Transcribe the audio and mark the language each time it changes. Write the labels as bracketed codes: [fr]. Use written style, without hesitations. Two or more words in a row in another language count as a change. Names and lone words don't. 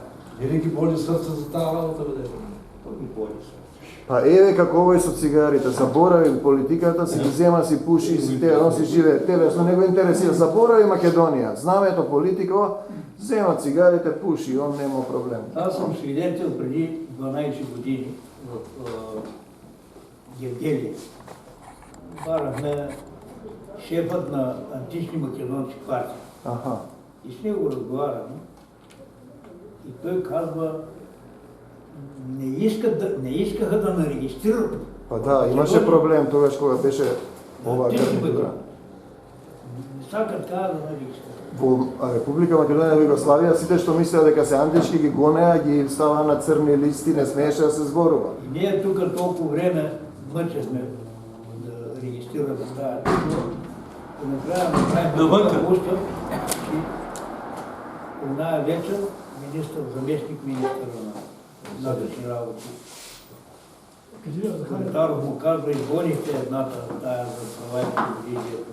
[mk] Не ги боли срце за таа работа, бе, не боли се. Па еве како овој со цигарите, заборави политиката, си ги зема, си пуши, си те, он си живее телесно, не го интересира, заборави Македонија, знамето политика, зема цигарите, пуши, он нема проблем. [bg] Аз съм свидетел преди 12 години в Гевгелие. Барахме шефът на антични македонски партии. Аха. И с него разговаряме. И той казва, не искаха да ме регистрират. [mk] Па да, имаше проблем тогаш кога беше оваа кандидатура. Не сакат така да ме регистрират. Во Република Македонија и Југославија сите што мислеа дека се антички ги гонеа, ги ставаа на црни листи, не смееше да се зборува. [bg] И ние тука толкова време мъчехме да регистрираме тази титла. И накрая направихме устав и оная вечер заместник министър на вътрешни работи Коментаров му казва, изгонихте едната, тая за права и телевизията.